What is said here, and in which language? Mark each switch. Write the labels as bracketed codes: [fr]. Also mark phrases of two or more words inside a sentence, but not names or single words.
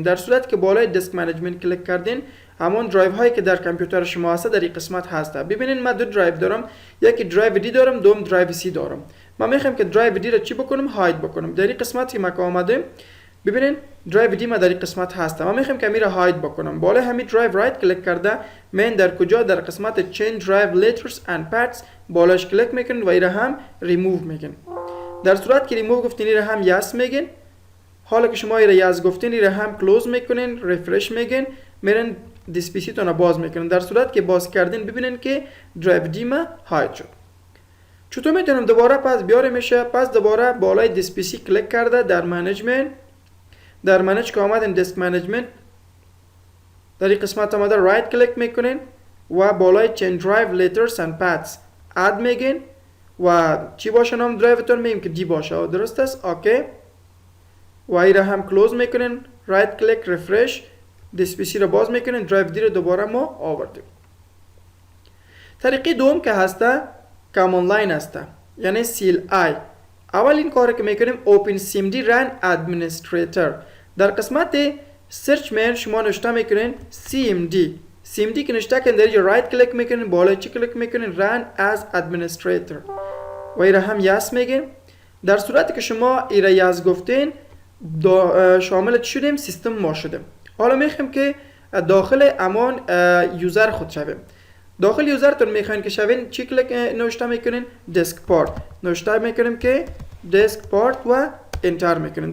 [fa] در صورت که بالای دیسک منیجمنت کلیک کردین همون درایو هایی که در کامپیوتر شما هست در این قسمت هست. ببینین من دو درایو دارم، یکی درایو دی دارم، دوم درایو سی دارم. ما میخوایم که درایو دی را چی بکنم؟ هاید بکنم. در این قسمت که ما آمدیم ببینین درایو دی ما در این قسمت هست. ما میخوایم که میره هاید بکنم. بالای همین درایو رایت کلیک کرده من در کجا؟ در قسمت [en] change drive letters and paths [fa] بالاش کلیک میکنین و ایره هم ریموو میگین. در صورت که ریموو گفتین ایره هم یس میگین. حالا که شما ایره یس گفتین ایره هم کلوز میکنین، ریفرش میگین، میرن دیسپیسی تون باز میکنین. در صورت که باز کردین ببینین که درایو دی ما هاید شد. چطور میتونم دوباره پس بیاره میشه؟ پس دوباره بالای دیسپیسی کلیک کرده در منیجمنت، در منیج که آمدین دیسک منیجمنت در این قسمت آمده رایت کلیک میکنین و بالای [en] change drive letters and paths [fa] اد میگین و چی باشه نام درایوتون؟ میگیم که دی باشه. درست است؟ اوکی. و ایره هم کلوز میکنین، رایت کلیک، ریفرش، دیسپیسی رو باز میکنین، درایو دی رو دوباره ما آوردیم. طریقه دوم که هسته کاماند لاین هسته، یعنی CLI. اول این کاری که میکنیم [en] open cmd run administrator. [fa] در قسمت سرچ من شما نوشته میکنین cmd که نوشته کن در اینجا رایت کلیک میکنین، بالای چی کلیک میکنین؟ [en] run as administrator [fa] و ایره هم یس میگین. در صورتی که شما ایره یس گفتین شامل چی شدیم؟ سیستم ما شدیم. حالا میخوایم که داخل امان یوزر خود شویم. داخل یوزرتون میخواین که شوین چی کلیک نوشته میکنین؟ دیسک پارت نوشته میکنیم که دیسک پارت و انتر میکنین.